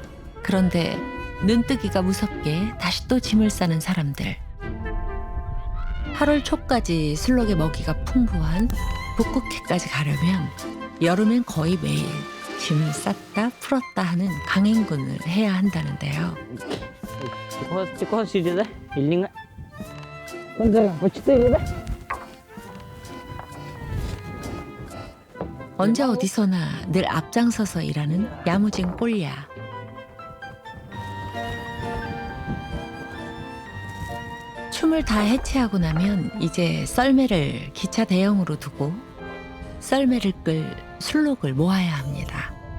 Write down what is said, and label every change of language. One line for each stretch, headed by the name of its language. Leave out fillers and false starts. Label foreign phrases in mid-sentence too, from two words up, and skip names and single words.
Korean: 그런데 눈뜨기가 무섭게 다시 또 짐을 싸는 사람들. 8월 초까지 술록의 먹이가 풍부한 북극해까지 가려면 여름엔 거의 매일 짐을 쌌다 풀었다 하는 강행군을 해야 한다는데요.
Russian: Тихо, сиди, да? Или
Korean: 혼자 뭐 4대? 언제 어디서나 늘 앞장서서 일하는 야무진 꼴야. 춤을 다 해체하고 나면 이제 썰매를 기차 대형으로 두고 썰매를 끌 술록을 모아야 합니다.